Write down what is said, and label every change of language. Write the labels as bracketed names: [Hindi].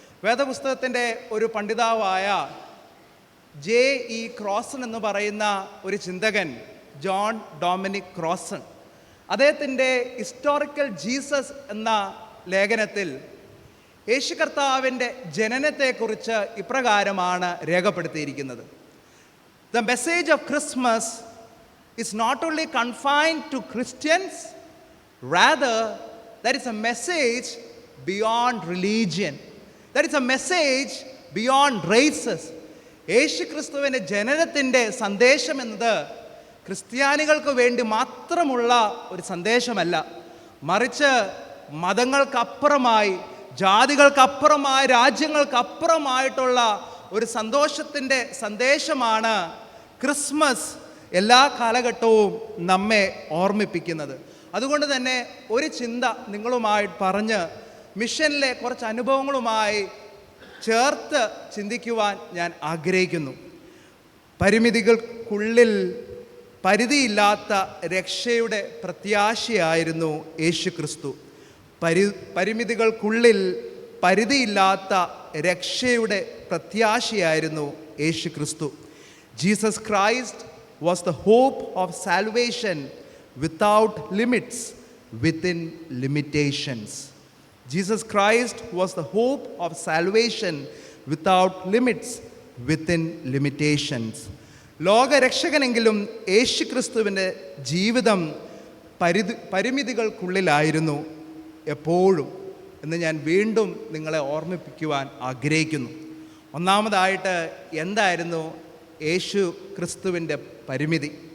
[Malayalam] വേദപുസ്തകത്തിൻ്റെ ഒരു പണ്ഡിതാവായ J.E. ക്രോസൺ എന്ന് പറയുന്ന ഒരു ചിന്തകൻ, ജോൺ ഡൊമിനിക് ക്രോസൺ, അദ്ദേഹത്തിൻ്റെ ഹിസ്റ്റോറിക്കൽ ജീസസ് എന്ന ലേഖനത്തിൽ യേശു കർത്താവിൻ്റെ ജനനത്തെക്കുറിച്ച് ഇപ്രകാരമാണ് രേഖപ്പെടുത്തിയിരിക്കുന്നത്. [English] The message of Christmas is not only confined to Christians, rather that is a message beyond religion. That is a message beyond races. [Malayalam] യേശു ക്രിസ്തുവിൻ്റെ ജനനത്തിൻ്റെ സന്ദേശം എന്നത് ക്രിസ്ത്യാനികൾക്ക് വേണ്ടി മാത്രമുള്ള ഒരു സന്ദേശമല്ല, മറിച്ച് മതങ്ങൾക്കപ്പുറമായി, ജാതികൾക്കപ്പുറമായി, രാജ്യങ്ങൾക്കപ്പുറമായിട്ടുള്ള ഒരു സന്തോഷത്തിൻ്റെ സന്ദേശമാണ് ക്രിസ്മസ് എല്ലാ കാലഘട്ടവും നമ്മെ ഓർമ്മിപ്പിക്കുന്നത്. അതുകൊണ്ട് തന്നെ ഒരു ചിന്ത നിങ്ങളുമായി പറഞ്ഞ് മിഷനിലെ കുറച്ച് അനുഭവങ്ങളുമായി ചേർത്ത് ചിന്തിക്കുവാൻ ഞാൻ ആഗ്രഹിക്കുന്നു. പരിമിതികൾക്കുള്ളിൽ പരിധിയില്ലാത്ത രക്ഷയുടെ പ്രത്യാശയായിരുന്നു യേശു ക്രിസ്തു. പരിമിതികൾക്കുള്ളിൽ പരിധിയില്ലാത്ത രക്ഷയുടെ പ്രത്യാശയായിരുന്നു യേശു ക്രിസ്തു. [English] Jesus Christ was the hope of salvation without limits, within limitations. Jesus Christ was the hope of salvation without limits, within limitations. [Malayalam] ലോകരക്ഷകനെങ്കിലും യേശു ക്രിസ്തുവിൻ്റെ ജീവിതം പരിമിതികൾക്കുള്ളിലായിരുന്നു എപ്പോഴും എന്ന് ഞാൻ വീണ്ടും നിങ്ങളെ ഓർമ്മിപ്പിക്കുവാൻ ആഗ്രഹിക്കുന്നു. ഒന്നാമതായിട്ട് എന്തായിരുന്നു യേശു ക്രിസ്തുവിൻ്റെ പരിമിതി?